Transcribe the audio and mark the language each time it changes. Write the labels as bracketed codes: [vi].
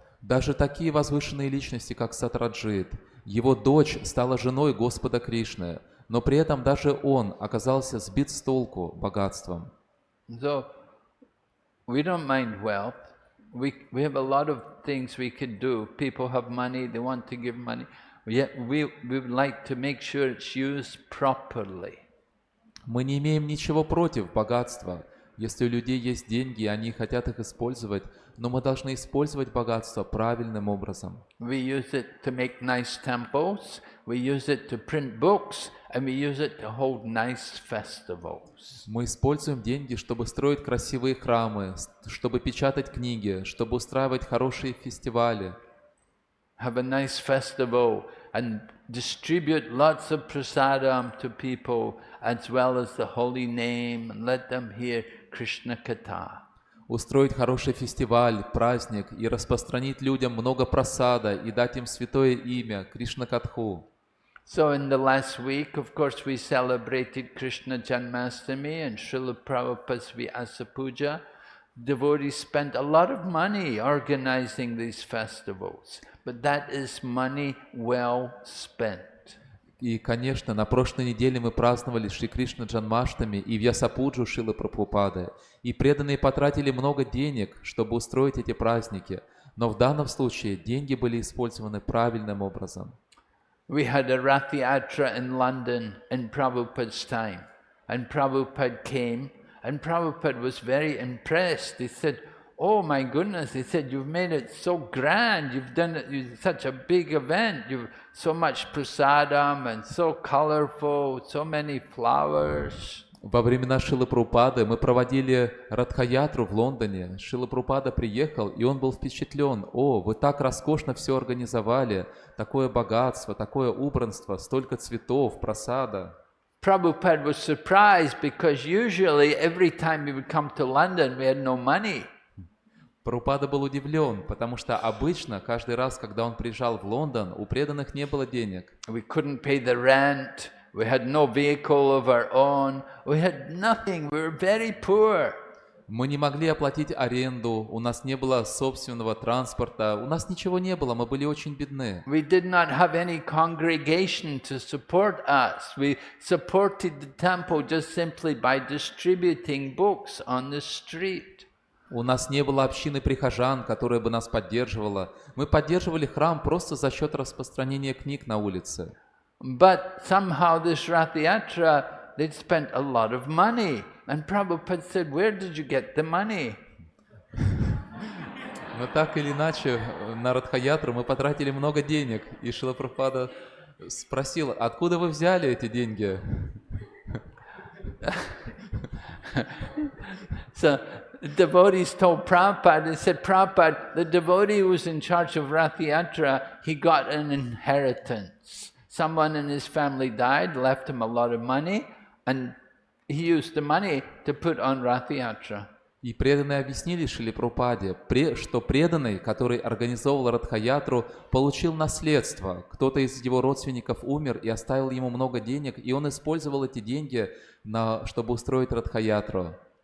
[ru] Даже такие возвышенные личности, как Сатраджит, его дочь стала женой Господа Кришны, но при этом даже он оказался сбит с толку богатством. [en] So, we don't mind wealth. We have a lot of things we could do. People have money, they want to give money. Yet we would like to make sure it's used properly. [ru] Мы не имеем ничего против богатства. Если у людей есть деньги, и они хотят их использовать, но мы должны использовать богатство правильным образом. [en] We use it to make nice temples, we use it to print books, and we use it to hold nice festivals. [ru] Мы используем деньги, чтобы строить красивые храмы, чтобы печатать книги, чтобы устраивать хорошие фестивали. [en] Have a nice festival and distribute lots of prasadam to people as well as the holy name and let them hear Krishna Katha. [ru] Устроить хороший фестиваль, праздник и распространить людям много прасада и дать им святое имя Кришна Катху. [en] So in the last week, of course, we celebrated Krishna Janmastami and Srila Prabhupada's Vyasa Puja. Devotees spent a lot of money organizing these festivals, but that is money well spent. [ru] И, конечно, на прошлой неделе мы праздновали Шри Кришна Джанмаштами и Вьясапуджу Шрилы Прабхупады. И преданные потратили много денег, чтобы устроить эти праздники. Но в данном случае деньги были использованы правильным образом. [en] We had a Rath Yatra in London in Prabhupada's time. And Prabhupada came, and Prabhupada was very impressed. He said, "Oh my goodness," he said, "you've made it so grand, you've done it, such a big event, you've so much prasadam and so colorful, so many flowers." [ru] Во времена Шрилы Прабхупады мы проводили Радха-ятру в Лондоне. Шрила Прабхупада приехал, и он был впечатлен. «О, вы так роскошно все организовали, такое богатство, такое убранство, столько цветов, прасада». [en] Prabhupada was surprised because usually every time we would come to London we had no money. [ru] Прабхупада был удивлен, потому что обычно, каждый раз, когда он приезжал в Лондон, у преданных не было денег. [en] We couldn't pay the rent, we had no vehicle of our own, we had nothing, we were very poor. [ru] Мы не могли оплатить аренду, у нас не было собственного транспорта, у нас ничего не было, мы были очень бедны. [en] We did not have any congregation to support us. We supported the temple just simply by distributing books on the street. [ru] У нас не было общины прихожан, которая бы нас поддерживала. Мы поддерживали храм просто за счет распространения книг на улице. [en] But somehow this Rath Yatra, they'd spent a lot of money. And Prabhupada said, "Where did you get the money?" [ru] Но так или иначе, на Радха-ятру мы потратили много денег. И Шрила Прабхупада спросил, откуда вы взяли эти деньги? [en] So the devotees told Prabhupada, they said, "Prabhupada, the devotee who was in charge of Rath Yatra, he got an inheritance. Someone in his family died, left him a lot of money, and he used the money to put on Rath Yatra." [ru] И преданные объяснили Шриле Прабхупаде, что преданный, который организовал Радха-ятру, получил наследство. Кто-то из его родственников умер и оставил ему много денег, и он использовал эти деньги, чтобы устроить Радха-ятру.